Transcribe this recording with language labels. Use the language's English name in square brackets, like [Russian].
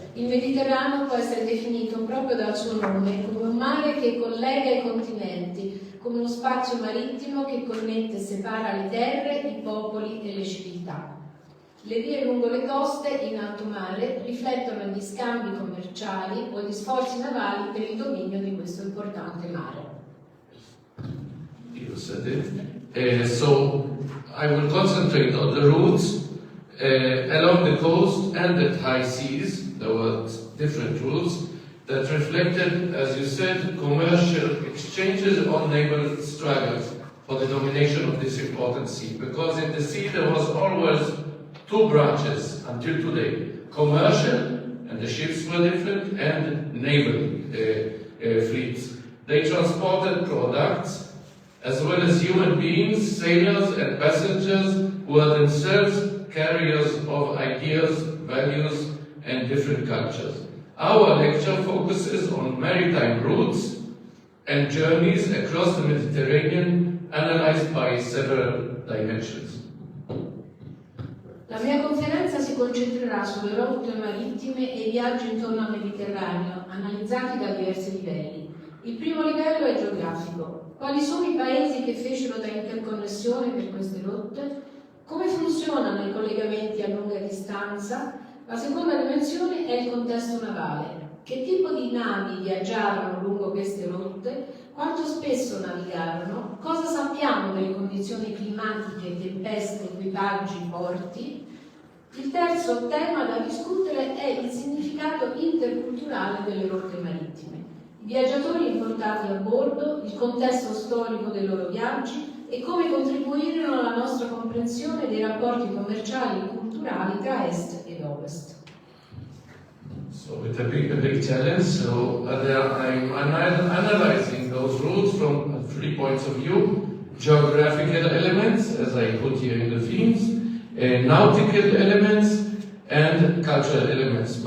[Italian] Il Mediterraneo può essere definito proprio dal suo nome come un mare che collega i continenti, come uno spazio marittimo che connette e separa le terre, i popoli e le civiltà. Le vie lungo le coste in alto mare riflettono gli scambi commerciali o gli sforzi navali per il dominio di questo importante mare. [English] You said it. So I will concentrate on the routes along the coast and at high seas. There were different routes that reflected, as you said, commercial exchanges or naval struggles for the domination of this important sea. Because in the sea there was always two branches until today: commercial, and the ships were different, and naval fleets. They transported products as well as human beings, sailors and passengers who were themselves carriers of ideas, values and different cultures. Our lecture focuses on maritime routes and journeys across the Mediterranean, analyzed by several dimensions. [Italian] La mia conferenza si concentrerà sulle rotte marittime e i viaggi intorno al Mediterraneo, analizzati da diversi livelli. Il primo livello è geografico. Quali sono i paesi che fecero da interconnessione per queste rotte? Come funzionano i collegamenti a lunga distanza? La seconda dimensione è il contesto navale. Che tipo di navi viaggiarono lungo queste rotte? Quanto spesso navigarono? Cosa sappiamo delle condizioni climatiche, tempeste, equipaggi, porti? Il terzo tema da discutere è il significato interculturale delle rotte marittime. I viaggiatori importati a bordo, il contesto storico dei loro viaggi e come contribuirono alla nostra comprensione dei rapporti commerciali e culturali tra Est ed Ovest. [English] So it's a big challenge. So I'm analyzing those routes from 3 points of view: geographical elements, as I put here in the themes, nautical elements, and cultural elements.